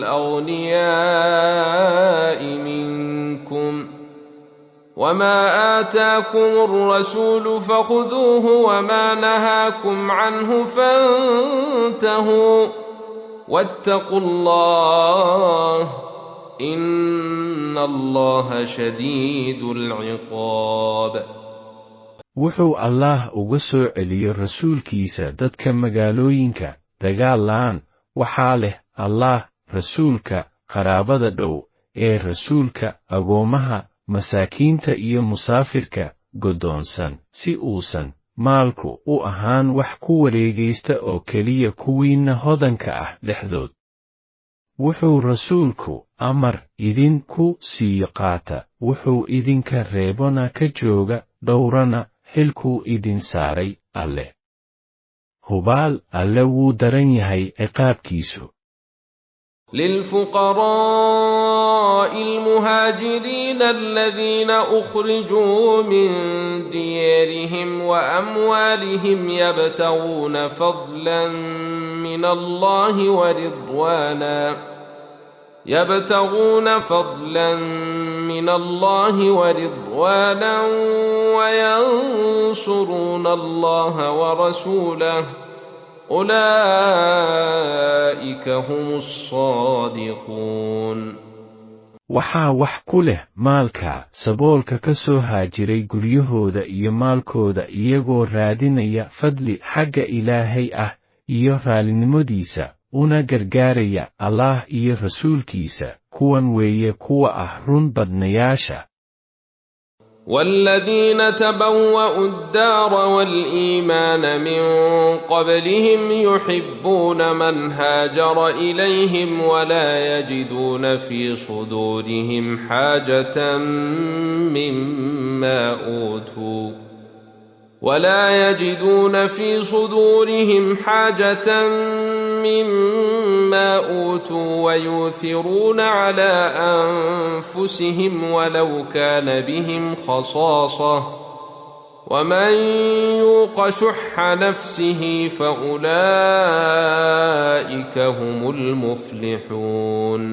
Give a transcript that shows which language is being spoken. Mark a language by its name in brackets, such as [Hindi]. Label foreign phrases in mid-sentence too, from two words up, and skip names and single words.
[Arabic] الأغنياء منكم وما آتاكم الرسول فخذوه وما نهاكم عنه فانتهوا واتقوا الله إن الله شديد العقاب. [Somali] wuxuu Allah uga soo celiyay rasuulkiisa dadka magaalooyinka dagaal la'aan waxaa leh Allah rasuulka qaraabada dhow ee rasuulka agoomaha masaakiinta iyo musaafirka godoonsan si uusan maalku u ahaan wax ku wareegaysta oo keliya kuwiina hodanka ah dhexdood. wuxuu rasuulku amar idinku sii qaata wuxuu idinka reebona ka jooga dhowrana xilkuu idin saaray alle. hubaal alle wuu daran yahay ciqaabkiisu. [Arabic] للفقراء المهاجرين الذين أخرجوا من ديارهم وأموالهم يبتغون فضلا من الله ورضوانا وينصرون الله ورسوله أولئك هم الصادقون. [Somali] waxaa wax ku leh maalka saboolka ka soo haajiray guryahooda iyo maalkooda iyagoo raadinaya fadli xagga Ilaahay ah iyo raalinimadiisa una gargaaraya Allah iyo rasuulkiisa kuwan weeye kuwa ah run badnayaasha. [Arabic] والذين تبوأوا الدار والإيمان من قبلهم يحبون من هاجر إليهم ولا يجدون في صدورهم حاجة مما أوتوا ويؤثرون على أنفسهم ولو كان بهم خصاصة ومن يوق شح نفسه فأولئك هم المفلحون.